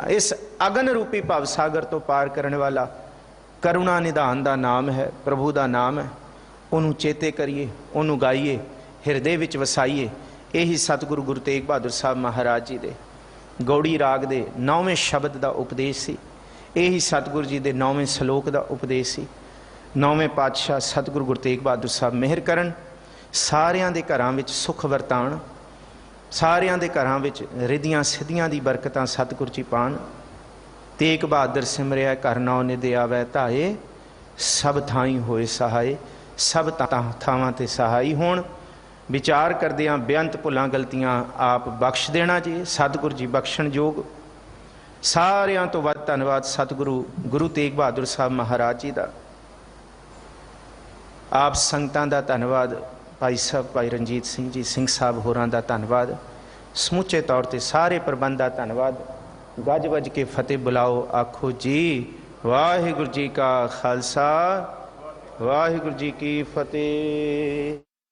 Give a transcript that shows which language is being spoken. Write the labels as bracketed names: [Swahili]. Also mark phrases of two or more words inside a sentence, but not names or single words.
[Hindi] इस अगन रूपी भव सागर तो पार करने वाला करुणा निधान का नाम है, प्रभु का नाम है। [Punjabi] ਉਨ੍ਹੋਂਨੇ ਚੇਤੇ ਕਰੀਏ, ਉਨ੍ਹੋਂਨੇ ਗਾਈਏ, ਹਿਰਦੇ ਵਿਚ ਵਸਾਈਏ। ਯਹੀ ਸਤਿਗੁਰੂ ਗੁਰੂ ਤੇਗ ਬਹਾਦਰ ਸਾਹਿਬ ਮਹਾਰਾਜ ਜੀ ਦੇ ਗਉੜੀ ਰਾਗ ਦੇ 9ਵੇਂ ਸ਼ਬਦ ਕਾ ਉਪਦੇਸ਼ ਸੀ। ਯਹੀ ਸਤਿਗੁਰੂ ਜੀ ਕੇ 9ਵੇਂ ਸਲੋਕ ਕਾ ਉਪਦੇਸ਼ ਸੀ। 9ਵੇਂ ਪਾਤਸ਼ਾਹ ਸਤਿਗੁਰੂ ਗੁਰੂ ਤੇਗ ਬਹਾਦਰ ਸਾਹਿਬ ਮੇਹਰ ਕਰਨ, ਸਾਰਿਆਂ ਦੇ ਘਰਾਂ ਵਿਚ ਸੁਖ ਵਰਤਾਣ, ਸਾਰਿਆਂ ਦੇ ਘਰਾਂ ਵਿਚ ਰਿੱਧੀਆਂ ਸਿੱਧੀਆਂ ਦੀ ਬਰਕਤਾਂ ਸਤਿਗੁਰੂ ਜੀ ਪਾਣ। ਤੇਗ ਬਹਾਦਰ ਸਿਮਰਿਆ ਘਰ ਨੌ ਨਿਧਿ ਆਵੈ ਧਾਏ, ਸਭ ਥਾਈਂ ਹੋਏ ਸਹਾਏ, ਸਭ ਥਾਵਾਂ ਤੇ ਸਹਾਈ ਹੋਣ। ਵਿਚਾਰ ਕਰਦਿਆਂ ਬੇਅੰਤ ਭੁੱਲਾਂ ਗਲਤੀਆਂ ਆਪ ਬਖ਼ਸ਼ ਦੇਣਾ ਜੀ, ਸਤਿਗੁਰੂ ਜੀ ਬਖ਼ਸ਼ਣ ਜੋਗ। ਸਾਰਿਆਂ ਤੋਂ ਵੱਧ ਧੰਨਵਾਦ ਸਤਿਗੁਰੂ ਗੁਰੂ ਤੇਗ ਬਹਾਦਰ ਸਾਹਿਬ ਮਹਾਰਾਜ ਜੀ ਕਾ। ਆਪ ਸੰਗਤਾਂ ਦਾ ਧੰਨਵਾਦ, ਭਾਈ ਸਾਹਿਬ ਭਾਈ ਰਣਜੀਤ ਸਿੰਘ ਜੀ ਸਿੰਘ ਸਾਹਿਬ ਹੋਰਾਂ ਦਾ ਧੰਨਵਾਦ, ਸਮੁੱਚੇ ਤੌਰ ਪਰ ਸਾਰੇ ਪ੍ਰਬੰਧ ਕਾ ਧੰਨਵਾਦ। ਗੱਜ ਵੱਜ ਕੇ ਫ਼ਤਿਹ ਬੁਲਾਓ, ਆਖੋ ਜੀ ਵਾਹਿਗੁਰੂ ਜੀ ਕਾ ਖ਼ਾਲਸਾ, ਵਾਹਿਗੁਰੂ ਜੀ ਕੀ ਫ਼ਤਿਹ।